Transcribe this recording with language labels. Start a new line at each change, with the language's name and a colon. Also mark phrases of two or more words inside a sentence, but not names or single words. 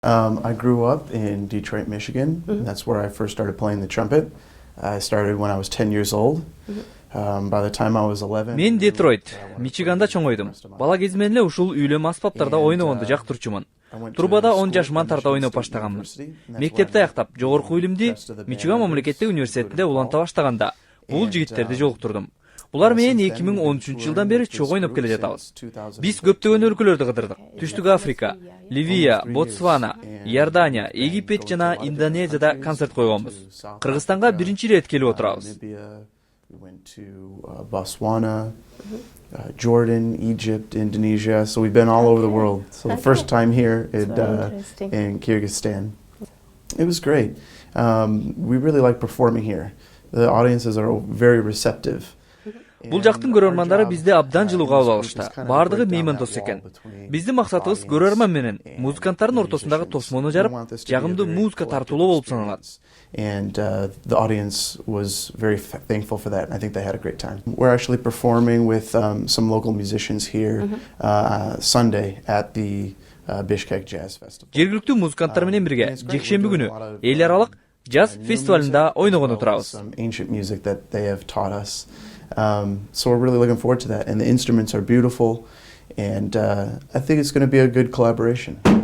English: I grew up in Detroit, Michigan. That's where I first started playing the trumpet. I started when I was 10 years old. By the time I was 11.
Kyrgyz: Мен Детройт, Мичиганда чоңойдум. Бала кезимден эле ушул үйлөм аспаптарда ойногонду жактырчумун. Турбада 10 жаш мантарда ойноп баштаганмын. Мектепти аяктап, жогорку илимди Мичиган мамлекеттик университетинде уланта баштаганда бул жигиттерди жолуктурдум. Булар менен 2013-жылдан бери чогуу ойноп келе жатабыз. Биз көптөгөн өлкөлөрдү кыдырдык. Түштүк Африка, Ливия, Ботсвана, Иордания, Египет жана Индонезияда концерт койгонбуз. Кыргызстанга биринчи ирет келип отурабыз.
English: We went to Botswana, Jordan, Egypt, Indonesia. So we've been all over the world. So the first time here in Kyrgyzstan. It was great. We really like performing here. The audiences are very receptive.
Kyrgyz: Бул жактын көрөрмандары бизди абдан жылуу кабыл алышты. Бардыгы мейман дос экен. Биздин максатыбыз көрөрман менен музыканттардын ортосундагы тосмону жарып, жагымдуу музыка тартуулоо болуп саналат.
English: And the audience was very thankful for that. And I think they had a great time. We're actually performing with some local musicians here Sunday at the Bishkek Jazz Festival.
Kyrgyz: Жергиликтүү музыканттар менен бирге жекшемби күнү эл аралык jazz фестивалында ойногон отурабыз.
English: Some ancient music that they have taught us. So we're really looking forward to that. And the instruments are beautiful. And I think it's going to be a good collaboration.